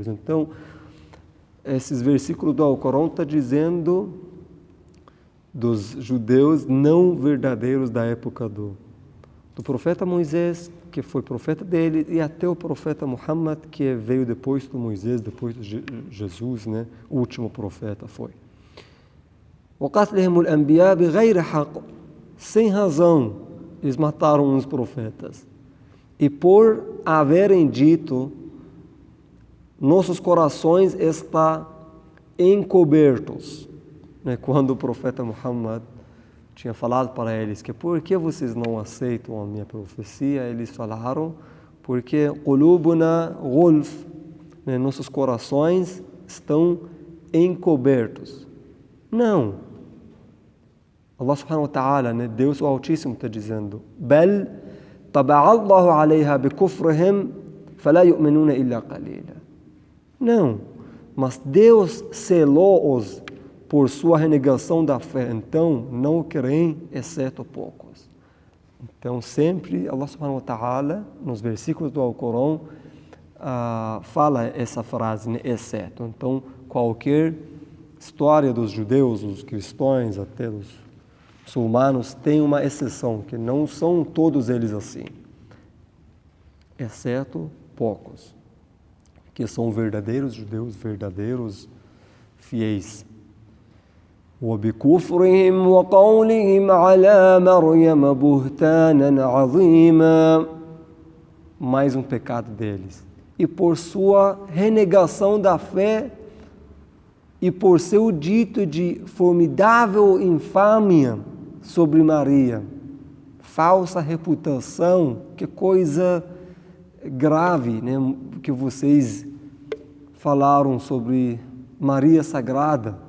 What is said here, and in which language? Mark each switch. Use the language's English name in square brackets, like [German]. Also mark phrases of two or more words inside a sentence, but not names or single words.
[Portuguese] Então, esses versículos do Alcorão estão dizendo dos judeus não verdadeiros da época do profeta Moisés, que foi profeta dele, e até o profeta Muhammad, que veio depois do Moisés, depois de Jesus, o último profeta foi. [Arabic] وَقَتْلِهِمُ الْأَنْبِيَاءَ بِغَيْرِ حَقٍّ, [Portuguese] sem razão, eles mataram uns profetas. E por haverem dito, nossos corações estão encobertos. Quando o profeta Muhammad tinha falado para eles que por que vocês não aceitam a minha profecia, eles falaram porque [Arabic] قلوبنا غلف, [Portuguese] nossos corações estão encobertos. Não. [Arabic] الله سبحانه وتعالى, [Portuguese] Deus o Altíssimo está dizendo: [Arabic] بل طبع الله عليها بكفرهم فلا يؤمنون إلا قليلا. [Portuguese] Não, mas Deus selou-os por sua renegação da fé, então não creem, exceto poucos. Então sempre [Arabic] الله سبحانه وتعالى, [Portuguese] nos versículos do Alcorão, fala essa frase, né, exceto. Então, qualquer história dos judeus, dos cristãos, até dos muçulmanos, tem uma exceção, que não são todos eles assim, exceto poucos, que são verdadeiros judeus, verdadeiros fiéis. [Arabic] وبكفرهم وقولهم على مريم بهتانا عظيما. [Portuguese] Mais um pecado deles. E por sua renegação da fé e por seu dito de formidável infâmia sobre Maria. Falsa reputação, que coisa grave, né, que vocês falaram sobre Maria Sagrada.